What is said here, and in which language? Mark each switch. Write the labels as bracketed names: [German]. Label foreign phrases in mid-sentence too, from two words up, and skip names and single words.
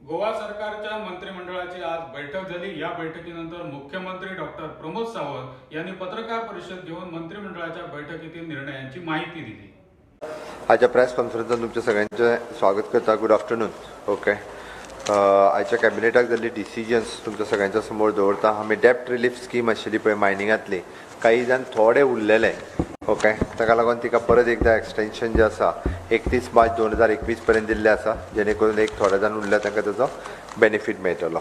[Marathi] गोवा सरकारच्या मंत्रिमंडळाची आज बैठक झाली। या बैठकीनंतर मुख्यमंत्री डॉक्टर प्रमोद सावंत यांनी पत्रकार परिषद घेऊन मंत्रिमंडळाच्या बैठकीतील निर्णयांची माहिती दिली। [Konkani] आजच्या प्रेस कॉन्फरन्सात तुमच्या सगळ्यांचे स्वागत करता। [English] good afternoon. [Konkani] ओके, आजच्या कॅबिनेटाक जाल्ली डिसिजन्स तुमच्या सगळ्यांच्या समोर दवरता। आमी [English] debt relief scheme [Konkani] आशिल्ली पळय मायनिंगांतली, काही जाण थोडे उरलेले, ओके, ताका लागून तिका परत एकदा एक्सटेंशन जे आसा 31 मार्च 2021 पर्यंत दिल्ले आसा, जेणे करून एक थोडे जाण उरले तांकां ताजो बेनिफीट मेळटलो।